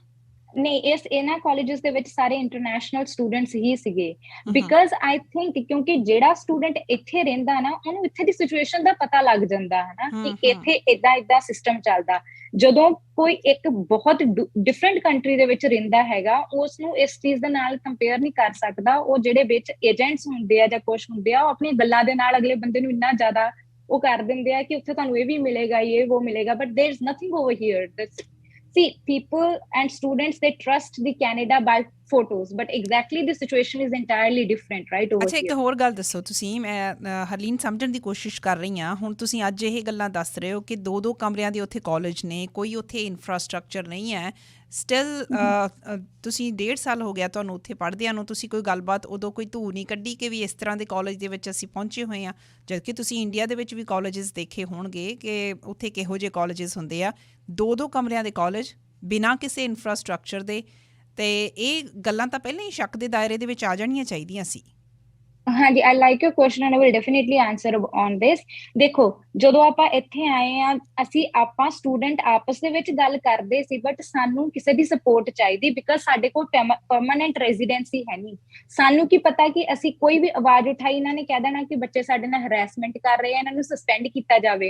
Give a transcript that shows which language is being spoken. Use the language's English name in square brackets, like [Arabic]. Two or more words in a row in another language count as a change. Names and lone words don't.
[Punjabi] ਨਹੀਂ ਇਹਨਾਂ ਕਾਲਜਸ ਦੇ ਵਿੱਚ ਸਾਰੇ [English] international students [Punjabi] ਹੀ ਸੀਗੇ [English] because I think [Punjabi] ਕਿਉਂਕਿ ਜਿਹੜਾ ਸਟੂਡੈਂਟ ਇੱਥੇ ਰਹਿੰਦਾ ਨਾ ਉਹਨੂੰ ਇੱਥੇ ਦੀ ਸਿਚੁਏਸ਼ਨ ਦਾ ਪਤਾ ਲੱਗ ਜਾਂਦਾ ਹੈ ਨਾ ਕਿ ਇੱਥੇ ਏਦਾਂ ਸਿਸਟਮ ਚੱਲਦਾ। ਜਦੋਂ ਕੋਈ ਇੱਕ ਬਹੁਤ [English] different country [Punjabi] ਦੇ ਵਿੱਚ ਰਹਿੰਦਾ ਹੈਗਾ ਉਸ ਨੂੰ ਇਸ ਚੀਜ਼ ਦੇ ਨਾਲ ਕੰਪੇਅਰ ਨਹੀਂ ਕਰ ਸਕਦਾ। ਉਹ ਜਿਹੜੇ ਵਿੱਚ ਏਜੰਟਸ ਹੁੰਦੇ ਆ ਜਾਂ ਕੁਛ ਹੁੰਦੇ ਆ ਉਹ ਆਪਣੀਆਂ ਗੱਲਾਂ ਦੇ ਨਾਲ ਅਗਲੇ ਬੰਦੇ ਨੂੰ ਇੰਨਾ ਜ਼ਿਆਦਾ ਉਹ ਕਰ ਦਿੰਦੇ ਆ ਕਿ ਉੱਥੇ ਤੁਹਾਨੂੰ ਇਹ ਵੀ ਮਿਲੇਗਾ, ਇਹ ਉਹ ਮਿਲੇਗਾ, [English] but there is nothing over here. See, people and students, they trust the Canada by photos, but exactly the situation is entirely different right over here. [Punjabi] ਅੱਛਾ ਇੱਕ ਹੋਰ ਗੱਲ ਦੱਸੋ ਤੁਸੀਂ, ਮੈਂ ਹਰਲੀਨ ਸਮਝਣ ਦੀ ਕੋਸ਼ਿਸ਼ ਕਰ ਰਹੀ ਹਾਂ। ਹੁਣ ਤੁਸੀਂ ਅੱਜ ਇਹ ਗੱਲਾਂ ਦੱਸ ਰਹੇ ਹੋ ਕਿ 2-2 ਕਮਰਿਆਂ ਦੇ ਉੱਥੇ ਕਾਲਜ ਨੇ, ਕੋਈ ਉੱਥੇ ਇਨਫਰਾਸਟ੍ਰਕਚਰ ਨਹੀਂ ਹੈ, ਸਟਿਲ ਤੁਸੀਂ 1.5 ਸਾਲ ਹੋ ਗਿਆ ਤੁਹਾਨੂੰ ਉੱਥੇ ਪੜ੍ਹਦਿਆਂ ਨੂੰ, ਤੁਸੀਂ ਕੋਈ ਗੱਲਬਾਤ ਉਦੋਂ ਕੋਈ ਧੂ ਨਹੀਂ ਕੱਢੀ ਕਿ ਵੀ ਇਸ ਤਰ੍ਹਾਂ ਦੇ ਕਾਲਜ ਦੇ ਵਿੱਚ ਅਸੀਂ ਪਹੁੰਚੇ ਹੋਏ ਹਾਂ? ਜਦਕਿ ਤੁਸੀਂ ਇੰਡੀਆ ਦੇ ਵਿੱਚ ਵੀ ਕਾਲਜਸ ਦੇਖੇ ਹੋਣਗੇ ਕਿ ਉੱਥੇ ਕਿਹੋ ਜਿਹੇ ਕਾਲਜਸ ਹੁੰਦੇ ਆ, 2-2 ਕਮਰਿਆਂ ਦੇ ਕਾਲਜ ਬਿਨਾਂ ਕਿਸੇ ਇਨਫਰਾਸਟ੍ਰਕਚਰ ਦੇ। ਤੇ ਇਹ ਗੱਲਾਂ ਤਾਂ ਪਹਿਲਾਂ ਹੀ ਸ਼ੱਕ ਦੇ ਦਾਇਰੇ ਦੇ ਵਿੱਚ ਆ ਜਾਣੀਆਂ ਚਾਹੀਦੀਆਂ ਸੀ। ਹਾਂਜੀ, [English] I like your question and I will definitely answer on this. [Punjabi] ਦੇਖੋ, ਜਦੋਂ ਆਪਾਂ ਇੱਥੇ ਆਏ ਆ, ਆਪਾਂ ਸਟੂਡੈਂਟ ਆਪਸ ਦੇ ਵਿੱਚ ਗੱਲ ਕਰਦੇ ਸੀ, ਬਟ ਸਾਨੂੰ ਕਿਸੇ ਦੀ ਸਪੋਰਟ ਚਾਹੀਦੀ, ਬਿਕਾਜ਼ ਸਾਡੇ ਕੋਲ [English] permanent residency [Punjabi] ਹੈ ਨਹੀਂ। ਸਾਨੂੰ ਕੀ ਪਤਾ ਕਿ ਅਸੀਂ ਕੋਈ ਵੀ ਆਵਾਜ਼ ਉਠਾਈ, ਇਹਨਾਂ ਨੇ ਕਹਿ ਦੇਣਾ ਕਿ ਬੱਚੇ ਸਾਡੇ ਨਾਲ ਹਰੈਸਮੈਂਟ ਕਰ ਰਹੇ ਆ, ਇਹਨਾਂ ਨੂੰ ਸਸਪੈਂਡ ਕੀਤਾ ਜਾਵੇ।